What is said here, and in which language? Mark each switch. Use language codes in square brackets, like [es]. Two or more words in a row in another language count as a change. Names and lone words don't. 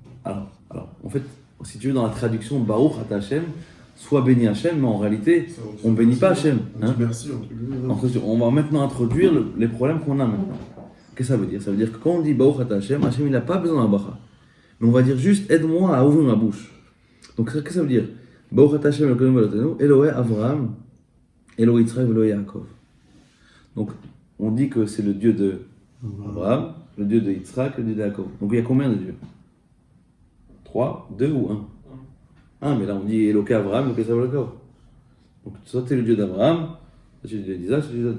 [fr] Alors, en fait, si tu veux, dans la traduction, [he] ברוך אתה ה, [fr] soit béni Hashem, mais en réalité, on ne bénit pas Hashem. On Hein? dit merci entre guillemets. On va maintenant introduire les problèmes qu'on a maintenant. Qu'est-ce que ça veut dire? Ça veut dire que quand on dit [he] ברוך אתה ה, [fr] Hashem il n'a pas besoin d'un bracha. Mais on va dire juste aide-moi à ouvrir ma bouche. Donc qu'est-ce que ça veut dire? [he] ברוך אתה ה' אלוהי אברהם, אלוהי יצחק, אלוהי יעקב. [fr] Donc on dit que c'est le Dieu de Abraham, le Dieu de Yitzhak, le Dieu de Yaakov. Donc il y a combien de dieux? 3, 2 ou 1? 1, mais là on dit [he] אלוהי אברהם, אלוהי יצחק, אלוהי יעקב. [fr] Donc soit tu es le Dieu d'Abraham, soit tu es le Dieu d'Isaac, soit tu es le Dieu d'Isaac.